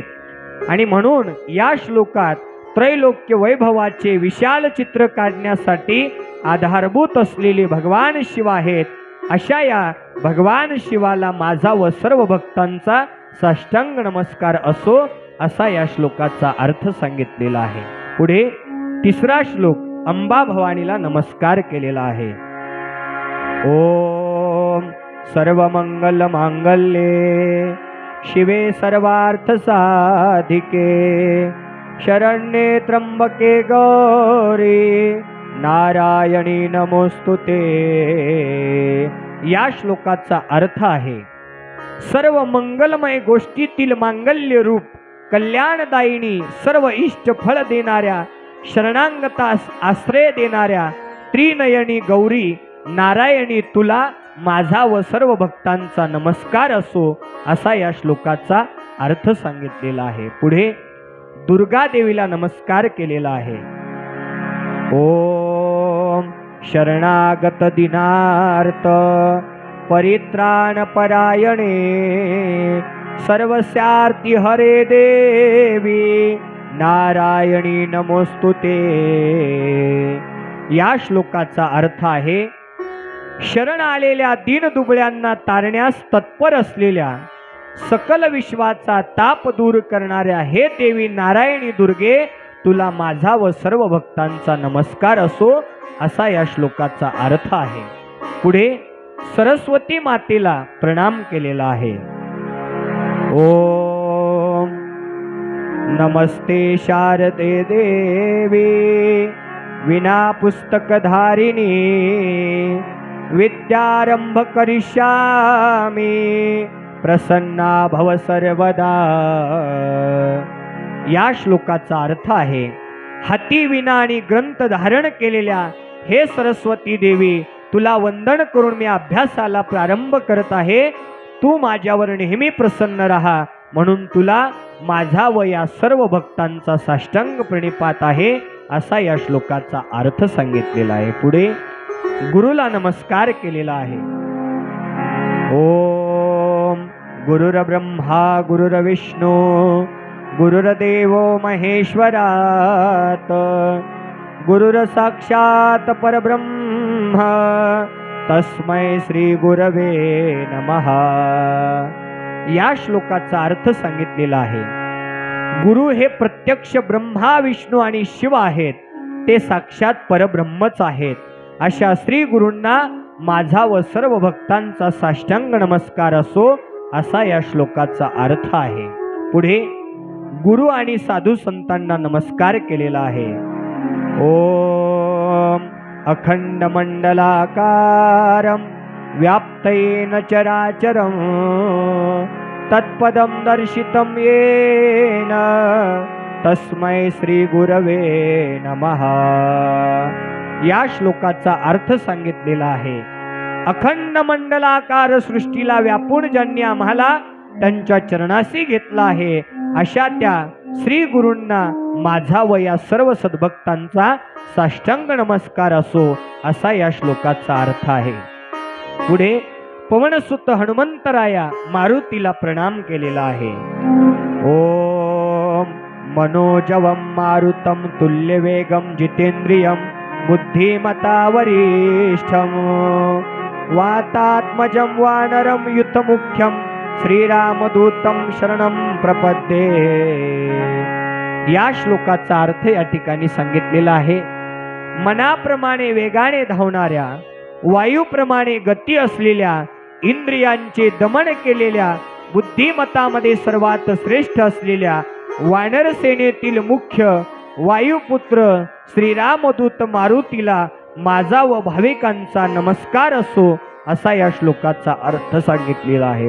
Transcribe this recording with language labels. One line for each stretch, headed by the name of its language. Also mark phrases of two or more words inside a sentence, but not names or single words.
Marathi: आणि म्हणून या श्लोकात त्रैलोक्य वैभवाचे विशाल चित्र काढण्यासाठी आधारभूत असलेले भगवान शिव आहेत. अशा या भगवान शिवाला माझा व सर्व भक्तांचा साष्टांग नमस्कार असो, असा या श्लोकाचा अर्थ सांगितलेला आहे. पुढे 3रा श्लोक अंबा भवानीला नमस्कार केलेला आहे.
Sanskrit: ओम सर्वमंगल मांगल्ये शिवे सर्वार्थ साधिके शरण्ये त्र्यंबके गौरी नारायणी नमोस्तुते.
Marathi: या श्लोकाचा अर्थ आहे सर्व मंगलमय गोष्टीतील मांगल्य रूप, कल्याणदायिनी, सर्व इष्ट फळ देणाऱ्या, शरणांगतास आश्रय देणाऱ्या त्रिनयनी गौरी नारायणी तुला माझा व सर्व भक्तांचा नमस्कार असो, असा या श्लोकाचा अर्थ सांगितलेला आहे. पुढे दुर्गा देवीला नमस्कार केलेला आहे.
Sanskrit: ओम शरणागत दिनार्थ परित्राण परायणे सर्वस्यार्ति हरे देवी नारायणी नमोस्तुते.
Marathi: या श्लोकाचा अर्थ आहे शरण आलेल्या दीनदुबळ्यांना तारण्यास तत्पर असलेल्या, सकल विश्वाचा ताप दूर करणाऱ्या हे देवी नारायणी दुर्गे तुला माझा व सर्व भक्तांचा नमस्कार असो, असा या श्लोकाचा अर्थ आहे. पुढे सरस्वती मातेला प्रणाम केलेला आहे.
Sanskrit: ओम नमस्ते शारदे देवी विना पुस्तकधारिणी विद्यारंभ करिष्यामि प्रसन्ना भव सर्वदा.
Marathi: या श्लोकाचा अर्थ आहे हाती विना आणि ग्रंथ धारण केलेल्या हे सरस्वती देवी तुला वंदन करून मी अभ्यासाला प्रारंभ करत आहे. तू माझ्यावर नेहमी प्रसन्न राहा, म्हणून तुला माझा व या सर्व भक्तांचा साष्टांग प्रणिपात आहे, असा या श्लोकाचा अर्थ सांगितलेला आहे. पुढे गुरुला नमस्कार केलेला आहे.
Sanskrit: ओम गुरुर्ब्रह्मा गुरुर्विष्णू गुरुर्देवो महेश्वरात गुरुर साक्षात परब्रह्म तस्मै श्री गुरवे नमः.
Marathi: या श्लोकाचा अर्थ सांगितलेला आहे गुरु हे प्रत्यक्ष ब्रह्मा विष्णू आणि शिव आहेत, ते साक्षात परब्रह्मच आहेत. अशा श्री गुरूंना माझा व सर्व भक्तांचा साष्टांग नमस्कार असो, असा या श्लोकाचा अर्थ आहे. पुढे गुरु आणि साधू संतांना नमस्कार केलेला आहे.
Sanskrit: ओम अखंड मंडलाकारं व्याप्तेन चराचरं तत्पदं दर्शितं येन तस्मै श्री गुरवे नमः.
Marathi: या श्लोकाचा अर्थ सांगितलेला आहे अखंड मंडलाकार सृष्टीला व्यापून ज्यांनी आम्हाला त्यांच्या चरणाशी घेतला आहे, अशा त्या श्री गुरूंना माझा व या सर्व सद्भक्तांचा साष्टांग नमस्कार असो, असा या श्लोकाचा अर्थ आहे. पुढे पवनसुत हनुमंतराया मारुतीला प्रणाम केलेला आहे.
Sanskrit: ओम मनोजवं मारुतं तुल्यवेगं जितेंद्रियं बुद्धिमता वरिष्ठं वातात्मजं वानरं युतमुख्यं श्रीरामदूतं शरणं प्रपद्ये.
Marathi: या श्लोकाचा अर्थ या ठिकाणी सांगितलेला आहे मनाप्रमाणे वेगाने धावणाऱ्या, वायूप्रमाणे गती असलेल्या, इंद्रियांचे दमन केलेल्या, बुद्धिमतामध्ये सर्वात श्रेष्ठ असलेल्या वानर सेनेतील मुख्य वायुपुत्र श्रीरामदूत मारुतीला माझा व भाविकांचा नमस्कार असो, असा या श्लोकाचा अर्थ सांगितलेला आहे.